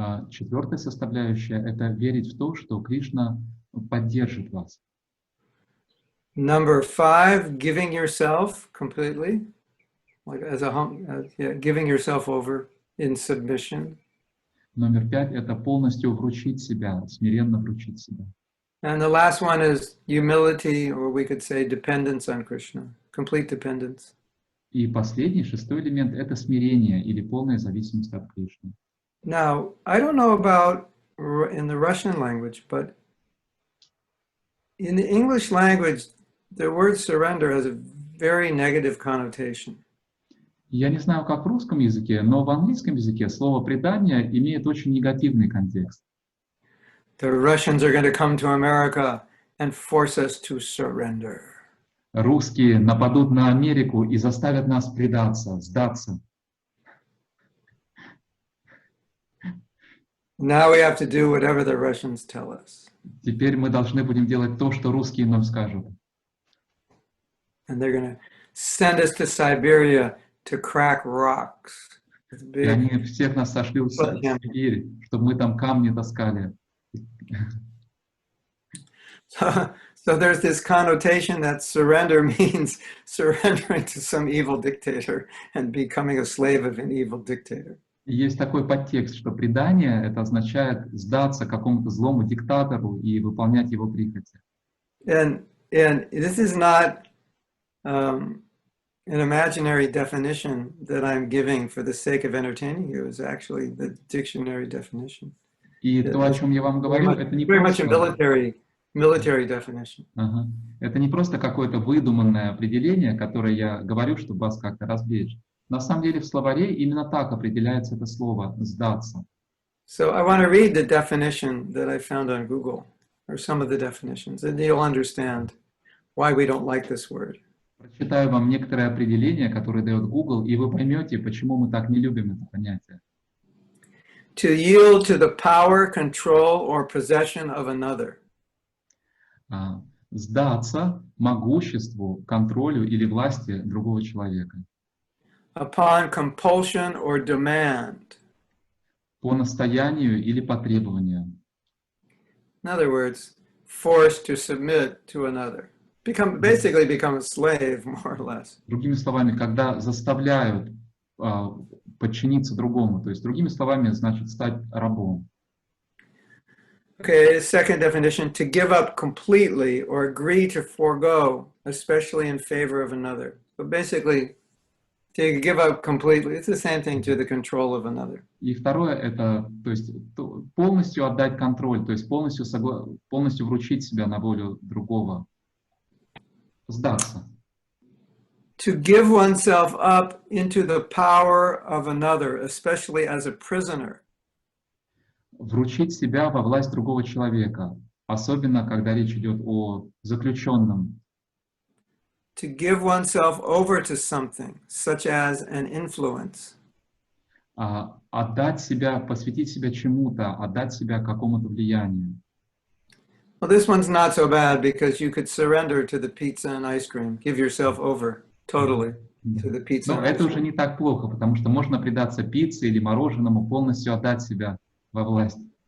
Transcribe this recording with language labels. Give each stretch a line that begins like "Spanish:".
Russian: Четвертая составляющая — это верить в то, что Кришна поддержит вас.
English: Number 5, giving yourself completely, like giving yourself over in submission.
Russian: Номер 5 — это полностью вручить себя, смиренно вручить себя.
English: And the last one is humility, or we could say dependence on Krishna, complete dependence.
Russian: И последний, 6-й элемент — это смирение или полная зависимость от Кришны.
English: Now, I don't know about in the Russian language, but in the English language, the word surrender has a very negative connotation.
Russian: Я не знаю, как в русском языке, но в английском языке слово «предание» имеет очень негативный контекст.
English: The Russians are going to come to America and force us to surrender.
Russian: Русские нападут на Америку и заставят нас предаться, сдаться.
English: Now we have to do whatever the Russians tell us.
Russian: Теперь мы должны будем делать то, что русские нам скажут.
English: And they're going to send us to Siberia to crack rocks.
Russian: И они всех нас сошли в Сибирь, чтобы мы там камни таскали.
English: So there's this connotation that surrender means surrendering to some evil dictator and becoming a slave of an evil dictator.
Russian: Есть такой подтекст, что предание — это означает сдаться какому-то злому диктатору и выполнять его прихоти.
English: And this is not an imaginary definition that I'm giving for the sake of entertaining you. It's actually the dictionary definition.
Russian: И то, о чем я вам говорю, это не
English: very much a
Russian: просто...
English: military definition.
Russian: Это не просто какое-то выдуманное определение, которое я говорю, чтобы вас как-то развлечь. На самом деле в словаре именно так определяется это слово «сдаться».
English: So I want to read the definition that I found on Google, or some of the definitions, and you'll understand why we don't like this word.
Russian: Прочитаю вам некоторые определения, которые дает Google, и вы поймете, почему мы так не любим это понятие.
English: To yield to the power, control, or possession of another.
Russian: Сдаться могуществу, контролю или власти другого человека.
English: Upon compulsion or demand.
Russian: По настоянию или по требованию.
English: In other words, forced to submit to another. Basically become a slave, more or less.
Russian: Другими словами, когда заставляют подчиниться другому, то есть, другими словами, значит, стать рабом.
English: Okay, second definition, to give up completely or agree to forego, especially in favor of another. So basically, to give up completely, it's the same thing to the control of another.
Russian: И второе, это, то есть, полностью отдать контроль, то есть полностью вручить себя на волю другого. Сдаться.
English: To give oneself up into the power of another, especially as a prisoner.
Russian: Вручить себя во власть другого человека, особенно когда речь идет о заключенном.
English: To give oneself over to something, such as an influence.
Russian: Отдать себя, посвятить себя чему-то, отдать себя какому-то влиянию.
English: Well, this one's not so bad because you could surrender to the pizza and ice cream, give yourself over totally. to the pizza.
Russian: Но это уже не так плохо, потому что можно предаться пицце или мороженому, полностью отдать себя во власть.